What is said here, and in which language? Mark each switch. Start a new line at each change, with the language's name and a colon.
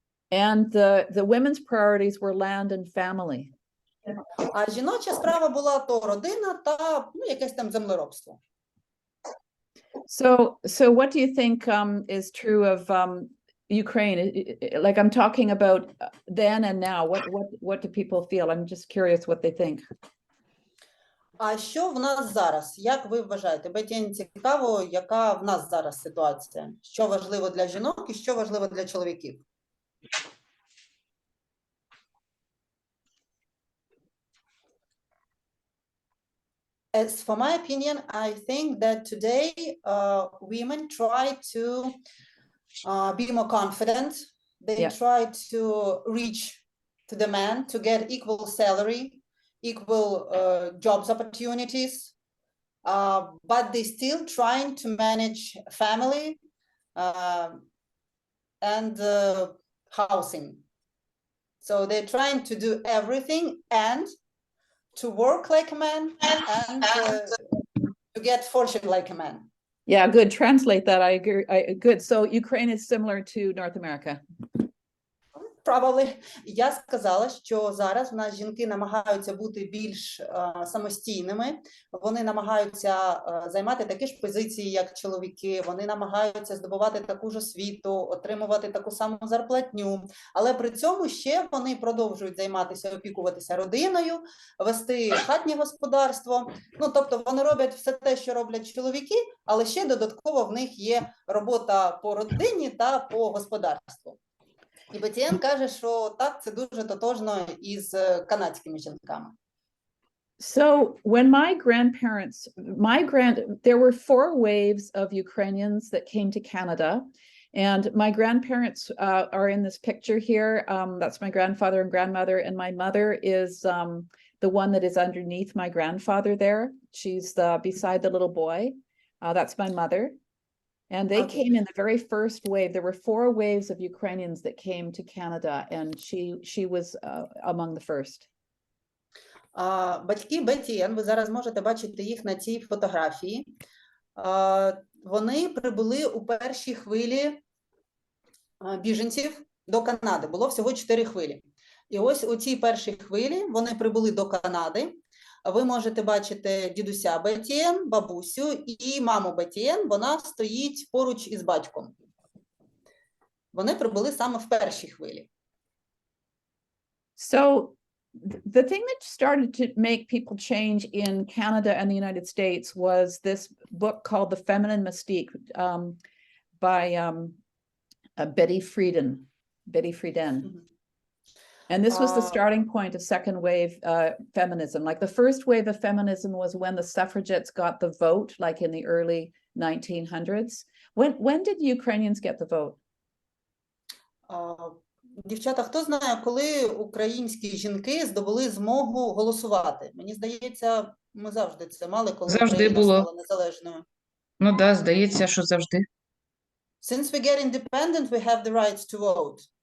English: And the women's priorities were land and family.
Ukrainian: А жіноча справа була то родина та якесь там землеробство.
English: So what do you think is true of Ukraine? Like I'm talking about then and now. What do people feel? I'm just curious what they think.
Ukrainian: А що в нас зараз? Як ви вважаєте? Бетті-Енн, цікаво, яка в нас зараз ситуація? Що важливо для жінок і що важливо для чоловіків?
English: As for my opinion, I think that today women try to be more confident. They try to reach to the man to get equal salary, equal jobs opportunities, but they still trying to manage family and housing. So they're trying to do everything and to work like a man and to get fortune like a man. Yeah, good. Translate that. I agree. Good. So Ukraine is similar to North America. Probably.
Ukrainian: Я сказала, що зараз в нас жінки намагаються бути більш самостійними, вони намагаються займати такі ж позиції, як чоловіки, вони намагаються здобувати таку ж освіту, отримувати таку саму зарплатню, але при цьому ще вони продовжують займатися, опікуватися родиною, вести хатнє господарство, ну, тобто вони роблять все те, що роблять чоловіки, але ще додатково в них є робота по родині та по господарству. І Бетті-Енн каже, що так, це дуже тотожно із канадськими жінками.
English: So when my grandparents, there were 4 waves of Ukrainians that came to Canada. And my grandparents are in this picture here. That's my grandfather and grandmother. And my mother is the one that is underneath my grandfather there. She's beside the little boy. That's my mother. And they Okay. came in the very first wave. There were 4 waves of Ukrainians that came to Canada, and she was among the first.
Ukrainian: Батьки Бетті-Енн, ви зараз можете бачити їх на цій фотографії. Вони прибули у першій хвилі біженців до Канади. Було всього 4 хвилі. І ось у цій першій хвилі вони прибули до Канади. Ви можете бачити дідуся Бетті-Енн, бабусю і маму Бетті-Енн, вона стоїть поруч із батьком. Вони прибули саме в першій хвилі.
English: So the thing that started to make people change in Canada and the United States was this book called The Feminine Mystique by Betty Friedan. And this was the starting point of second wave feminism. Like the first wave of feminism was when the suffragettes got the vote, like in the early 1900s. When did Ukrainians get the vote?
Ukrainian: Дівчата, хто знає, коли українські жінки здобули змогу голосувати? Мені здається, ми завжди це мали, коли Завжди Україна було. стала незалежною. Ну да, здається, що завжди.
English: Since we get independent, we have the right to vote.